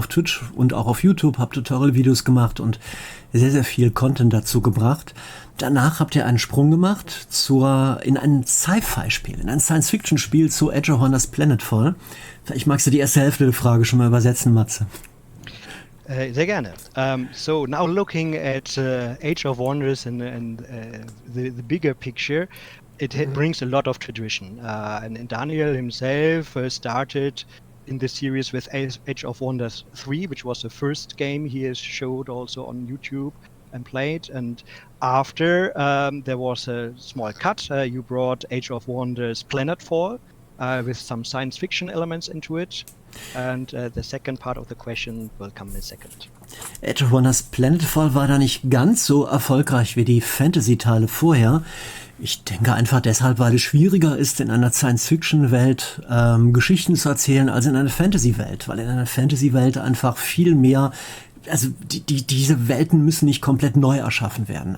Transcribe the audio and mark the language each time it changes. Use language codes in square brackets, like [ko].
[de] Auf Twitch und auch auf YouTube, habe Tutorial-Videos gemacht und sehr, sehr viel Content dazu gebracht. Danach habt ihr einen Sprung gemacht in ein Sci-Fi-Spiel, in ein Science-Fiction-Spiel zu Age of Wonders Planetfall. Vielleicht magst du die erste Hälfte der Frage schon mal übersetzen, Matze. Sehr gerne. [en] So now looking at Age of Wonders and the bigger picture, it brings a lot of tradition. And Daniel himself started in the series with Age of Wonders 3, which was the first game he has showed also on YouTube and played. And after there was a small cut, you brought Age of Wonders Planetfall with some science fiction elements into it. And the second part of the question will come in a second. [de] Age of Wonders Planetfall war da nicht ganz so erfolgreich wie die Fantasy-Teile vorher. Ich denke einfach deshalb, weil es schwieriger ist, in einer Science-Fiction-Welt Geschichten zu erzählen, als in einer Fantasy-Welt. Weil in einer Fantasy-Welt einfach viel mehr, also diese Welten müssen nicht komplett neu erschaffen werden.